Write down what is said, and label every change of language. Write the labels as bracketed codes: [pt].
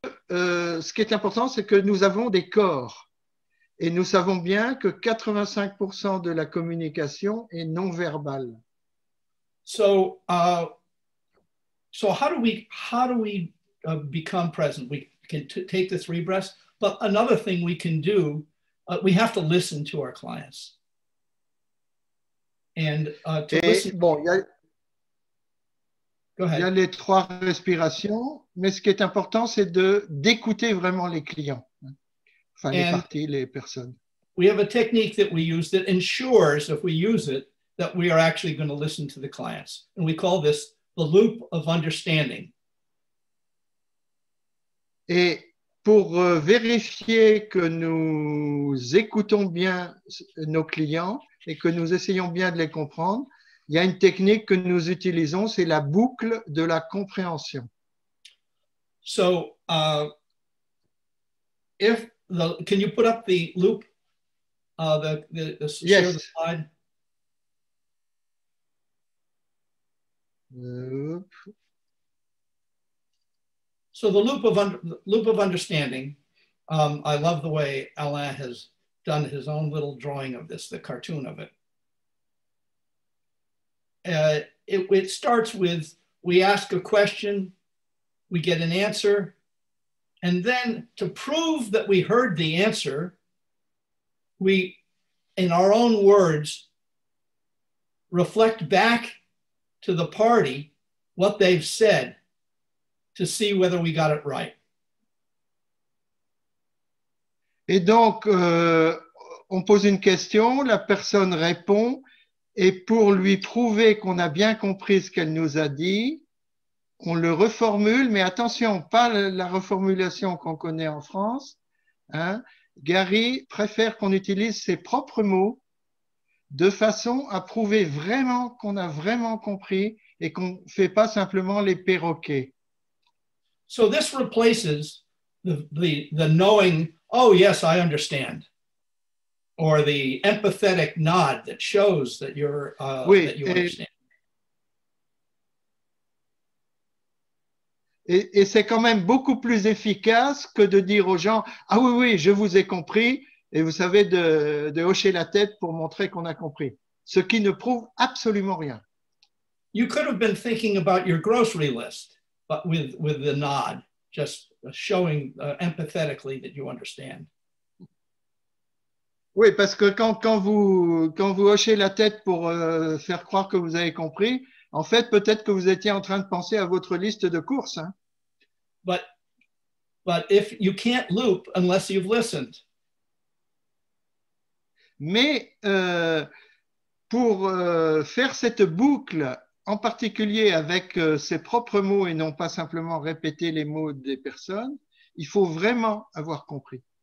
[fr] Ce qui est important, c'est que nous avons des corps. Et nous savons bien que 85% de la communication est non verbale. [en] So how do we become present? We can take the 3 breaths, but another thing we can do, we have to listen to our clients. And to listen. [fr] Bon, [en] Go ahead. [fr] Il y a les 3 respirations, mais ce qui est important, c'est d'écouter vraiment les clients. Enfin, les parties, les personnes. [en] We have a technique that we use that ensures, if we use it, that we are actually going to listen to the clients. And we call this the loop of understanding. [fr] Et pour vérifier que nous écoutons bien nos clients et que nous essayons bien de les comprendre, il y a une technique que nous utilisons, c'est la boucle de la compréhension. [en] So, can you put up the loop? Share the slide. So the loop of understanding. I love the way Alain has done his own little drawing of this, the cartoon of it. It starts with, we ask a question, we get an answer, And then to prove that we heard the answer, we, in our own words, reflect back to the party what they've said to see whether we got it right. [fr] Et donc, on pose une question, la personne répond, et pour lui prouver qu'on a bien compris ce qu'elle nous a dit, on le reformule, mais attention, pas la reformulation qu'on connaît en France. Hein. Gary préfère qu'on utilise ses propres mots de façon à prouver vraiment qu'on a vraiment compris et qu'on ne fait pas simplement les perroquets. [en] So this replaces the knowing, oh yes, I understand, or the empathetic nod that shows that you're that you understand. [fr] Et c'est quand même beaucoup plus efficace que de dire aux gens « Ah oui, oui, je vous ai compris » et vous savez de hocher la tête pour montrer qu'on a compris, ce qui ne prouve absolument rien. [en] You could have been thinking about your grocery list, but with the nod, just showing empathetically that you understand. [fr] Oui, parce que quand vous hochez la tête pour faire croire que vous avez compris, en fait, peut-être que vous étiez en train de penser à votre liste de courses. Hein. [en] But if you can't loop unless you've listened. [fr] Mais pour faire cette boucle, en particulier avec ses propres mots et non pas simplement répéter les mots des personnes, il faut vraiment avoir compris.